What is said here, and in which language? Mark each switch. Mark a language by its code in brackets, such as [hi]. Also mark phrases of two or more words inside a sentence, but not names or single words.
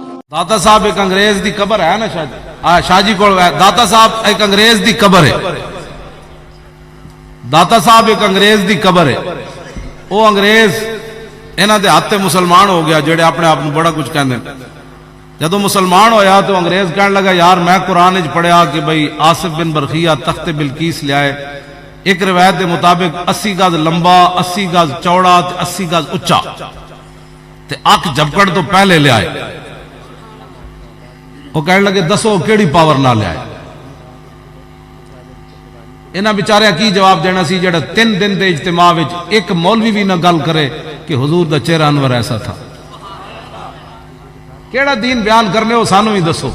[pa] داتا صاحب ایک انگریز دی قبر ہے نا شاہ جی کو داتا صاحب ایک انگریز دی قبر ہے. داتا صاحب ایک انگریز دی قبر ہے. وہ انگریز انہاں دے ہاتھ مسلمان ہو گیا جڑے اپنے آپ بڑا کچھ کہندے. جدو مسلمان ہویا تو انگریز کہنے لگا یار میں قرآن وچ پڑھیا کہ بھئی آصف بن برخیہ تخت بلقیس لے آئے. ایک روایت دے مطابق 80 گز لمبا 80 گز چوڑا 80 گز اچا تے اک جھپکڑ تو پہلے لے آئے. وہ کہنے لگے دسو کیڑی پاور نہ لے آئے. انہاں بیچارے کی جواب دینا سی جڑا 3 دن دے اجتماع وچ ایک مولوی بھی نہ گل کرے کہ حضور دا چہرہ انور [ur] ایسا تھا. [pa] کیڑا دین بیان کرنے ہو سانو ہی دسو.